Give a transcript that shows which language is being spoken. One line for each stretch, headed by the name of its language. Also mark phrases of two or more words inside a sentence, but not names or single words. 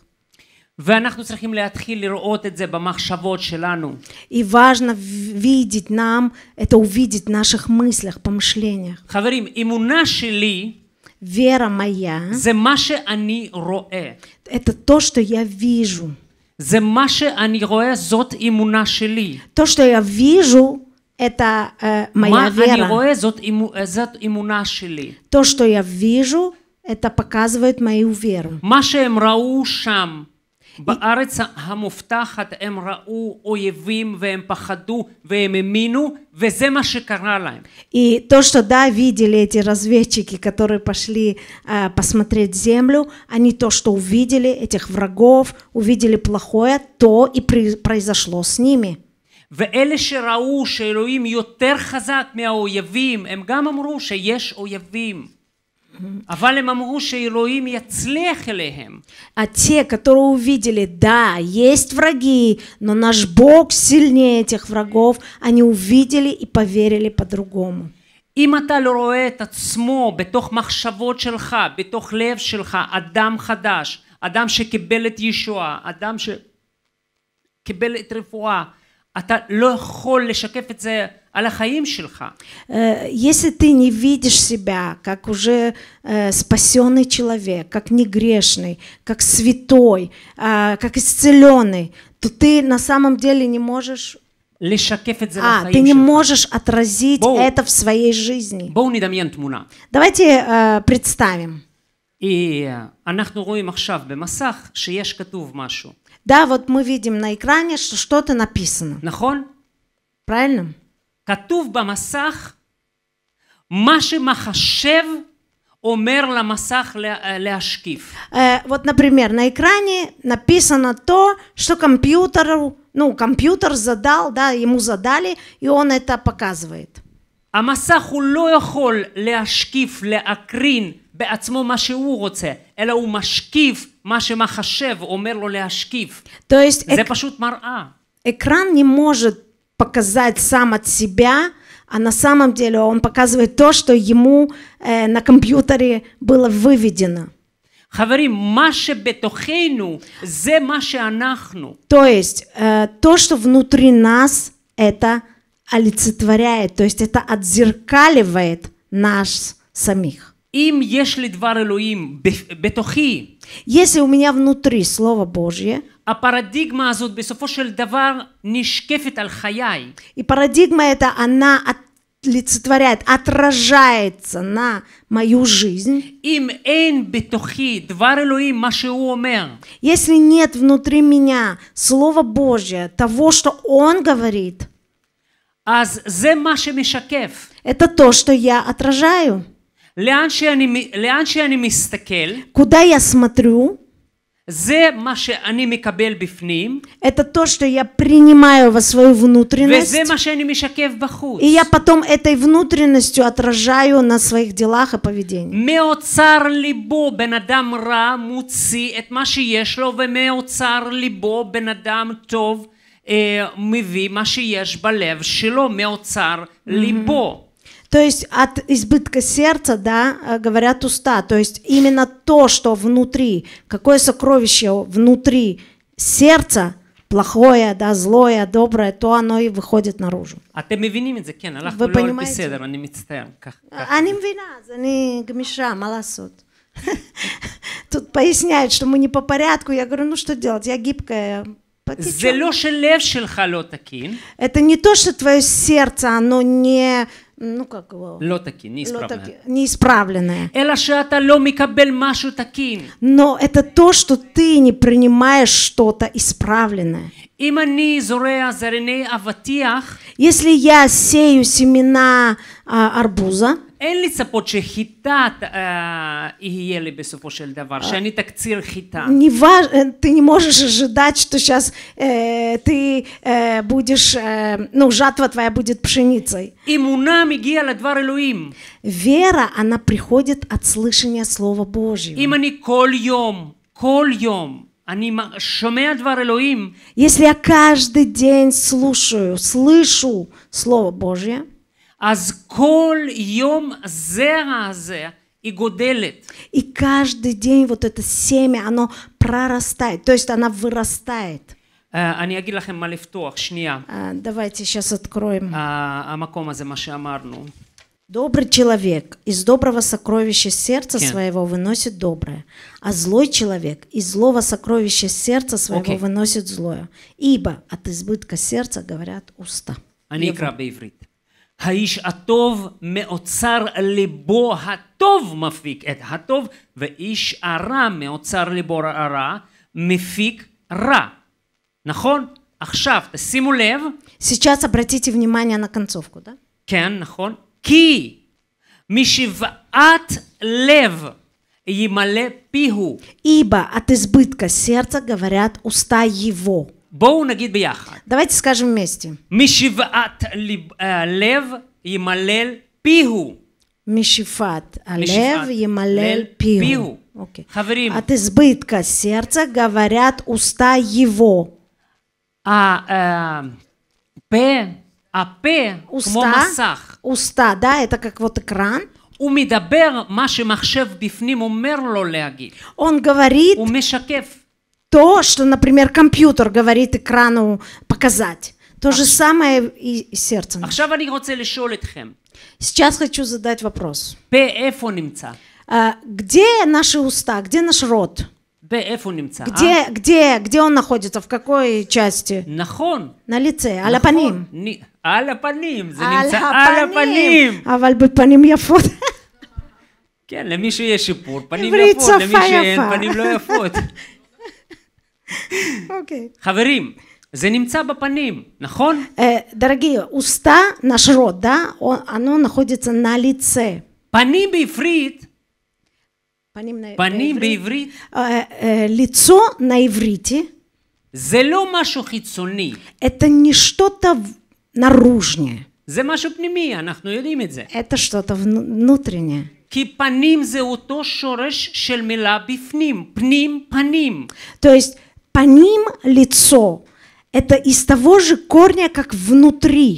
Hebrew: ואנחנו צריכים להתחיל לראות את זה במחשבות שלנו.
Russian: И важно видеть нам, это увидеть в наших мыслях, помышлениях.
Hebrew: חברים, אמונה שלי,
Russian: вера моя,
Hebrew: זה מה שאני רואה.
Russian: это то, что я вижу.
Hebrew: זה מה שאני רואה, זאת אמונה שלי.
Russian: То, что я вижу, это моя вера.
Hebrew: מה אני רואה, זאת אמונה שלי.
Russian: То, что я вижу, это показывает мою веру.
Hebrew: מה שהם ראו שם, בארץ המובטחת הם ראו אויבים והם פחדו והם האמינו וזה מה שקרה להם.
Russian: И то, что да, видели эти разведчики, которые пошли посмотреть землю, они то, что увидели этих врагов, увидели плохое, то и произошло с ними.
Hebrew: ואלה שראו שאלוהים יותר חזק מהאויבים, הם גם אמרו שיש אויבים. אבל הם אמרו שאלוהים יצליח אליהם.
Russian: А те, которые увидели, да, есть враги, но наш Бог сильнее этих врагов, они увидели и поверили по-другому.
Hebrew: אם אתה לא רואה את עצמו בתוך מחשבות שלך, בתוך לב שלך, אדם חדש, אדם שקיבל את ישועה, אדם שקיבל את רפואה, אתה לא יכול לשקף את זה על החיים שלך.
Russian: Если ты не видишь себя как уже спасенный человек, как негрешный, как святой, как исцеленный, то ты на самом деле не можешь...
Hebrew: לשקף את זה לחיים
Russian: ты не
Hebrew: שלך.
Russian: можешь отразить это в своей жизни.
Hebrew: בואו נדמיין תמונה.
Russian: Давайте представим.
Hebrew: אנחנו רואים עכשיו במסך שיש כתוב משהו.
Russian: Да, вот мы видим на экране, что что-то написано.
Hebrew: נכון?
Russian: Правильно?
Hebrew: כתוב במסך מה שמחשב אומר למסך להשקיף.
Russian: Вот, например, на экране написано то, что компьютер задал, да, ему задали, и он это показывает.
Hebrew: המסך הוא לא יכול להשקיף, להקרין בעצמו מה שהוא רוצה, אלא הוא משקיף מה שמחשב אומר לו להשקיף.
Russian: То есть
Hebrew: זה פשוט מראה.
Russian: Экран не может показать сам от себя, а на самом деле он показывает то, что ему на компьютере было выведено.
Hebrew: חברים, מה שבתוכנו זה מה שאנחנו.
Russian: То есть то, что внутри нас, это олицетворяет, то есть это отзеркаливает нас самих.
Hebrew: אם יש לי דבר אלוהים בתוכי,
Russian: если у меня внутри Слово Божье,
Hebrew: הפרדיגמה הזאת בסופו של דבר נשקפת על חיי.
Russian: И парадигма эта, она олицетворяет, отражается на мою жизнь.
Hebrew: אם אין בתוכי דבר אלוהים מה שהוא אומר,
Russian: если нет внутри меня Слова Божье, того, что Он говорит,
Hebrew: אז זה מה שמשקף.
Russian: это то, что я отражаю.
Hebrew: לאן שאני מסתכל,
Russian: куда я смотрю,
Hebrew: זה מה שאני מקבל בפנים,
Russian: это то, что я принимаю во свою внутренность,
Hebrew: וזה מה שאני משקף בחוץ.
Russian: и я потом этой внутренностью отражаю на своих делах и поведении.
Hebrew: מאוצר ליבו בן אדם רע מוציא את מה שיש לו, ומאוצר ליבו בן אדם טוב מביא מה שיש בלב שלו, מאוצר ליבו.
Russian: То есть от избытка сердца, да, говорят уста. То есть именно то, что внутри, какое сокровище внутри сердца, плохое, да, злое, доброе, то оно и выходит наружу.
Hebrew: אתם מבינים את זה? כן, הלכנו לא על בסדר, אני מצטער. אני מבינה, אז אני גמישה, מה לעשות?
Russian: Тут поясняют, что мы не по порядку. Я говорю, ну что делать, я гибкая.
Hebrew: זה לא שלב שלך לא תקין.
Russian: Это не то, что твое сердце, оно не... ну как его?
Hebrew: לא תקין,
Russian: неисправленное.
Hebrew: אלא שאתה לא מקבל משהו תקין.
Russian: Но это то, что ты не принимаешь что-то исправленное.
Hebrew: אם אני זורע זרעי אבטיח,
Russian: если я сею семена арбуза,
Hebrew: אין לצפות שחיטה יהיה לי בסופו של דבר, שאני תקציר חיטה.
Russian: Ты не можешь ожидать, что сейчас ты будешь, ну, жатва твоя будет пшеницей.
Hebrew: אמונה מגיעה לדבר אלוהים.
Russian: Вера, она приходит от слышания Слова Божьего.
Hebrew: אם אני כל יום, אני שומע דבר אלוהים.
Russian: Если я каждый день слышу Слово Божье,
Hebrew: אז כל יום הזרע הזה היא גודלת.
Russian: и каждый день вот это семя, оно прорастает, то есть она вырастает.
Hebrew: אני אגיד לכם מה לפתוח, שנייה.
Russian: Давайте сейчас откроем.
Hebrew: המקום הזה, מה שאמרנו.
Russian: Добрый человек из доброго сокровища сердца
Hebrew: Кен.
Russian: своего выносит доброе, а злой человек из злого сокровища сердца своего выносит злое. Ибо от избытка сердца говорят уста.
Hebrew: אני אקרא בעברית. האיש הטוב מאוצר ליבו הטוב מפיק את הטוב, ואיש הרע מאוצר ליבו הרע מפיק רע. נכון? עכשיו, תשימו לב.
Russian: Сейчас обратите внимание на концовку, да?
Hebrew: כן, נכון. כי משבעת לב ימלא פיהו.
Russian: Ибо от избытка сердца говорят уста его.
Hebrew: בואו נגיד ביחד.
Russian: Давайте скажем вместе.
Hebrew: משבעת לב ימלל פיהו. משפט הלב ימלל פיהו. חברים.
Russian: От избытка сердца говорят уста его.
Hebrew: הפה כמו מסך.
Russian: Уста, да, это как вот экран.
Hebrew: הוא מדבר מה שמחשב בפנים אומר לו להגיד.
Russian: Он говорит
Hebrew: הוא משקף.
Russian: то, что, например, компьютер говорит экрану показать. То же самое и сердцем.
Hebrew: עכשיו אני רוצה לשאול אתכם.
Russian: Сейчас хочу задать вопрос.
Hebrew: פה איפה נמצא?
Russian: Где наши уста? Где наш рот?
Hebrew: פה איפה נמצא?
Russian: Где он находится? В какой части?
Hebrew: נכון.
Russian: На лице,
Hebrew: על הפנים. על הפנים, זה נמצא על הפנים. אבל בפנים יפות. כן, למישהו יש שיפור, פנים יפות, למישהו אין פנים לא יפות. חברים, זה נמצא בפנים, נכון?
Russian: Дорогие, уста, наш рот, да, оно находится на лице.
Hebrew: פנים בעברית, פנים בעברית,
Russian: лицо на иврите,
Hebrew: זה לא משהו חיצוני.
Russian: это не что-то наружнее.
Hebrew: זה משהו פנימי, אנחנו יודעים את זה.
Russian: Это что-то внутреннее.
Hebrew: כי פנים זה אותו שורש של מילה בפנים, פנים, פנים.
Russian: То есть паним, лицо, это из того же корня, как внутри.